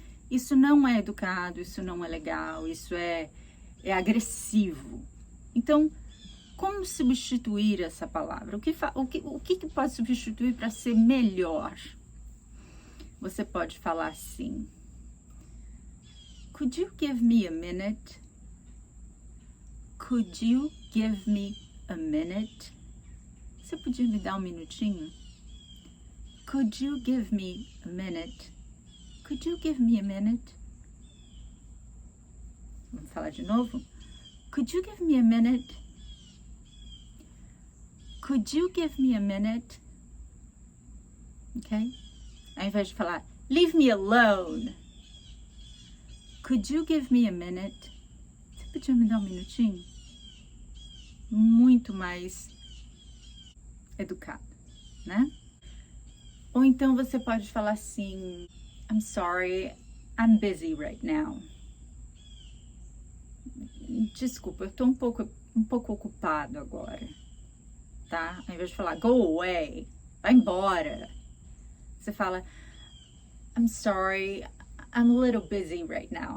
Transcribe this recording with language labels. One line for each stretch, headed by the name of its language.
Portuguese: Isso não é educado, isso não é legal, isso é agressivo. Então, como substituir essa palavra? O que pode substituir para ser melhor? Você pode falar assim,
English: could you give me a minute? Could you give me a minute?
Portuguese: Você podia me dar um minutinho?
English: Could you give me a minute? Could you give me a minute?
Portuguese: Vamos falar de novo?
English: Could you give me a minute? Could you give me a minute? Ok?
Portuguese: Ao invés de falar,
English: leave me alone. Could you give me a minute?
Portuguese: Você podia me dar um minutinho? Muito mais educado, né? Ou então você pode falar assim,
English: I'm sorry, I'm busy right now.
Portuguese: Desculpa, eu tô um pouco ocupado agora, tá? Ao invés de falar,
English: go away,
Portuguese: vai embora. Você fala,
English: I'm sorry, I'm a little busy right now.